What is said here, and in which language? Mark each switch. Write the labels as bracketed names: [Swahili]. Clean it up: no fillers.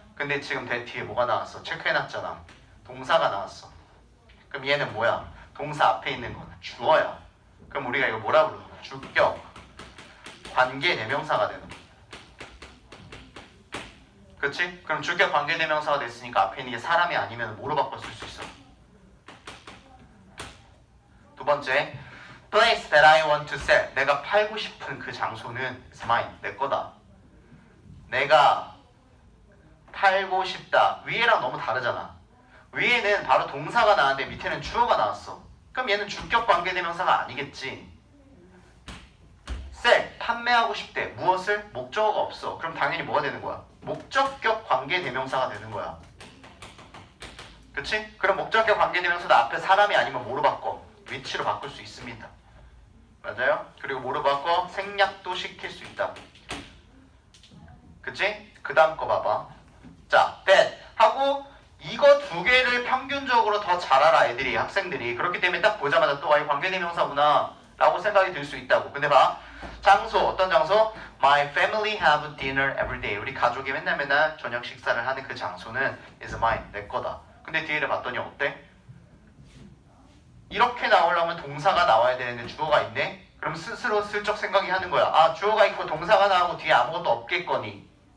[Korean] 근데 지금 that 뒤에 뭐가 나왔어? 체크해놨잖아. 동사가 나왔어. 그럼 얘는 뭐야? 동사 앞에 있는 건 주어야. 그럼 우리가 이거 뭐라 부르는 거야? 주격 관계 대명사가 되는 거야. 그치? 그럼 주격 관계 대명사가 됐으니까 앞에 있는 게 사람이 아니면 뭐로 바꿔 쓸 수 있어? 두 번째, [English] place that I want to sell. [Korean] 내가 팔고 싶은 그 장소는 [English] is mine, [Korean] 내 거다. 내가 팔고 싶다. 위에랑 너무 다르잖아. 위에는 바로 동사가 나왔는데 밑에는 주어가 나왔어. 그럼 얘는 주격 관계대명사가 아니겠지. sell, 판매하고 싶대. 무엇을? 목적어가 없어. 그럼 당연히 뭐가 되는 거야? 목적격 관계대명사가 되는 거야. 그치? 그럼 목적격 관계대명사도 앞에 사람이 아니면 뭐로 바꿔? 위치로 바꿀 수 있습니다. 맞아요? 그리고 뭐로 바꿔? 생략도 시킬 수 있다. 그치? 그 다음 거 봐봐. 자, that 하고 이거 2개를 평균적으로 더 잘 알아 애들이, 학생들이. 그렇기 때문에 딱 보자마자 또 이 관계대명사구나 라고 생각이 들 수 있다고. 근데 봐, 장소, 어떤 장소? [English] My family have dinner every day. [Korean] 우리 가족이 맨날 저녁 식사를 하는 그 장소는 [English] is mine, [Korean] 내 거다. 근데 뒤를 봤더니 어때? 이렇게 나오려면 동사가 나와야 되는데 주어가 있네? 그럼 스스로 슬쩍 생각이 하는 거야. 아, 주어가 있고 동사가 나오고 뒤에 아무것도 없겠거니.